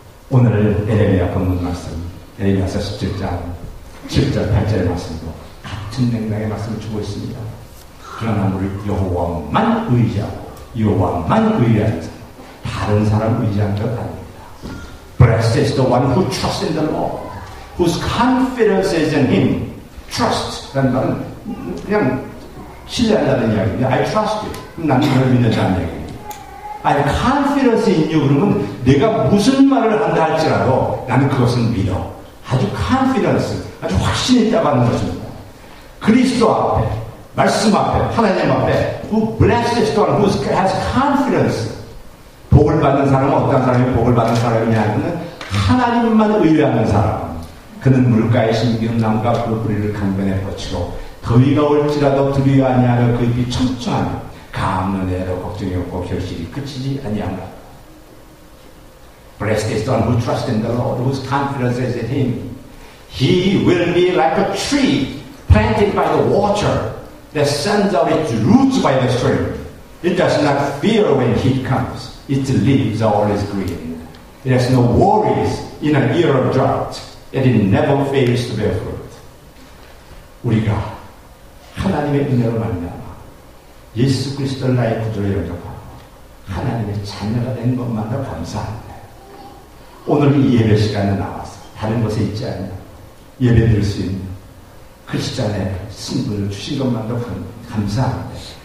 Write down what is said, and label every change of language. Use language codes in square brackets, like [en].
[ko] 오늘 에레미야 본문 말씀, 에레미야서 17장 7절 8절의 말씀도 같은 맥락의 말씀을 주고 있습니다. 그러나 우리 여호와만 의지하고 여호와만 의뢰하는 사람, 다른 사람 의지하는 것 아닙니다. [en] Blessed is the one who trusts in the Lord, whose confidence is in Him. [ko] Trust라는 말은 그냥 신뢰한다는 이야기입니다. [en] I trust you. [ko] 나는 너를 믿는다는 이야기입니다. [en] I have confidence in you. [ko] 그러면 내가 무슨 말을 한다 할지라도 나는 그것을 믿어. 아주 confidence, 아주 확신이 있다고 하는 것입니다. 그리스도 앞에, 말씀 앞에, 하나님 앞에, [en] who blessed is the one who has confidence. [ko] 복을 받는 사람은 어떤 사람이 복을 받는 사람이냐 하면 하나님만 의뢰하는 사람. 그는 물가에 심기운 나무가 그 뿌리를 강변에 뻗치고 더위가 올지라도 두려워 아니하며 그 잎이 청청하며 가없는 애로 걱정이 없고 결실이 그치지 아니하며. [en] Blessed is the one who trusts in the Lord, whose confidence is in Him. He will be like a tree planted by the water that sends out its roots by the stream. It does not fear when heat comes. Its leaves are always green. It has no worries in an year of drought. And it never fails to bear fruit. [ko] 우리가 하나님의 은혜로 말미암아 예수 그리스도를 나의 구주로 영접하고 하나님의 자녀가 된 것만도 감사합니다. 오늘 이 예배 시간에 나와서 다른 곳에 있지 않냐 예배 드릴 수 있는 크리스찬의 신분을 주신 것만도 감사합니다.